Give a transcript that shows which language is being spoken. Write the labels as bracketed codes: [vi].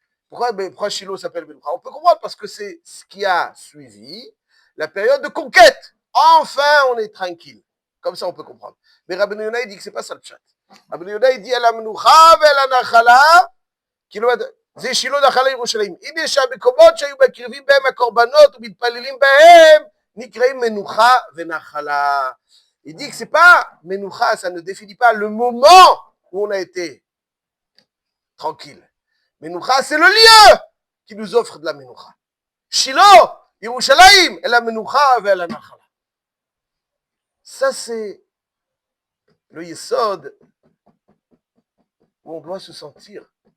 [fr] Pourquoi Shiloh s'appelle Menucha? On peut comprendre, parce que c'est ce qui a suivi la période de conquête. Enfin, on est tranquille. Comme ça, on peut comprendre. Mais Rabbi Yonah, il dit que c'est pas ça le chat. Rabbi Yonah, il dit, à la Menucha, à la Nachala, [he] זה שילה נחלה ירושלים. הנה שהמקומות שהיו מקריבים בהם הקורבנות ומתפללים בהם נקראים מנוחה ונחלה. [fr] Il dit que c'est pas menucha, ça ne définit pas le moment où on a été tranquille. Menucha, c'est le lieu qui nous offre de la menucha. Shiloh, Yerushalayim, et la menucha et la nachala. Ça, c'est le yesod où on doit se sentir.